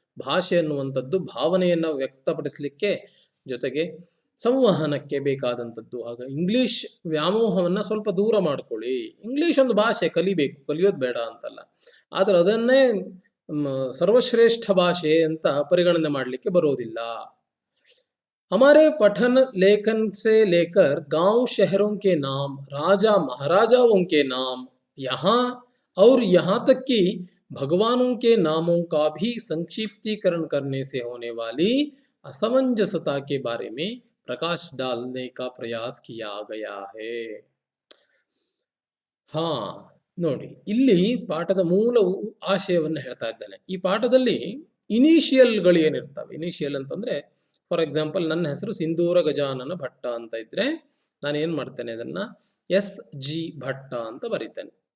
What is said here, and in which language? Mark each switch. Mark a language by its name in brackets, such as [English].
[Kannada] ಭಾಷೆ ಅನ್ನುವಂಥದ್ದು ಭಾವನೆಯನ್ನು ವ್ಯಕ್ತಪಡಿಸಲಿಕ್ಕೆ, ಜೊತೆಗೆ ಸಂವಹನಕ್ಕೆ ಬೇಕಾದಂಥದ್ದು. ಆಗ ಇಂಗ್ಲಿಷ್ ವ್ಯಾಮೋಹವನ್ನ ಸ್ವಲ್ಪ ದೂರ ಮಾಡ್ಕೊಳ್ಳಿ. ಇಂಗ್ಲಿಷ್ ಒಂದು ಭಾಷೆ, ಕಲಿಬೇಕು, ಕಲಿಯೋದು ಬೇಡ ಅಂತಲ್ಲ, ಆದ್ರೆ ಅದನ್ನೇ ಸರ್ವಶ್ರೇಷ್ಠ ಭಾಷೆ ಅಂತ ಪರಿಗಣನೆ ಮಾಡಲಿಕ್ಕೆ ಬರೋದಿಲ್ಲ. [Hindi] हमारे पठन लेखन से लेकर गांव शहरों के नाम, राजा महाराजाओं के नाम, यहाँ और यहाँ तक कि भगवानों के नामों का भी संक्षिप्तीकरण करने से होने वाली असमंजसता के बारे में प्रकाश डालने का प्रयास किया गया है. [Kannada] ಹಾ ನೋಡಿ, ಇಲ್ಲಿ ಪಾಠದ ಮೂಲ ಆಶಯವನ್ನು ಹೇಳ್ತಾ ಇದ್ದಾನೆ. ಈ ಪಾಠದಲ್ಲಿ ಇನಿಷಿಯಲ್ಗಳು ಏನಿರ್ತವೆ, ಇನಿಷಿಯಲ್ ಅಂತಂದ್ರೆ ಫಾರ್ ಎಕ್ಸಾಂಪಲ್ ನನ್ನ ಹೆಸರು ಸಿಂಧೂರ ಗಜಾನನ ಭಟ್ಟ ಅಂತ ಇದ್ರೆ ನಾನು ಏನ್ ಮಾಡ್ತೇನೆ, ಅದನ್ನ SG ಭಟ್ಟ ಅಂತ ಬರೀತೇನೆ.